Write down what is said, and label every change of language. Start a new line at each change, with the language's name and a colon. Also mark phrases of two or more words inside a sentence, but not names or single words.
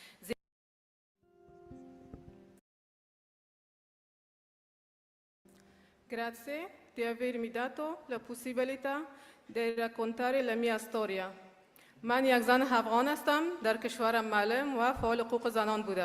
Italian: Grazie di avermi dato la possibilità di raccontare la mia storia.
Persian: من یک زن افغان هستم، در کشورم معلم و فعال حقوق زنان بودم.